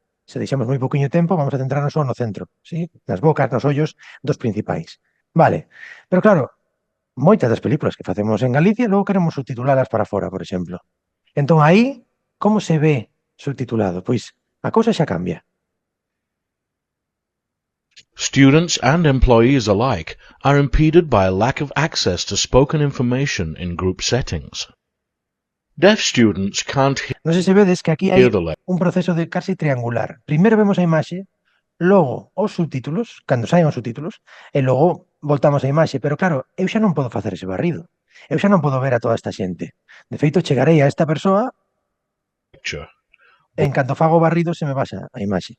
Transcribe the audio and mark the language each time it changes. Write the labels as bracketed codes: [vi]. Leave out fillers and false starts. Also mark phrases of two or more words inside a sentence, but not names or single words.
[gl] Se deixamos moi poquinho tempo, vamos a centrarnos só no centro, sí? Nas bocas, nos ollos dos principais. Vale, pero claro, moitas das películas que facemos en Galicia logo queremos subtitulalas para fora, por exemplo. Entón aí, como se ve subtitulado? Pois a cousa xa cambia. [en] Students and employees alike are impeded by a lack of access to spoken information in group settings. Deaf students can't [gl] Non sei se vedes que aquí hai [en] hear the lecture. [gl] un proceso de casi triangular. Primeiro vemos a imaxe, logo os subtítulos, cando saen os subtítulos, e logo voltamos á imaxe. Pero claro, eu xa non podo facer ese barrido. Eu xa non podo ver a toda esta xente. De feito, chegarei a esta persoa e en canto fago o barrido se me baixa a imaxe.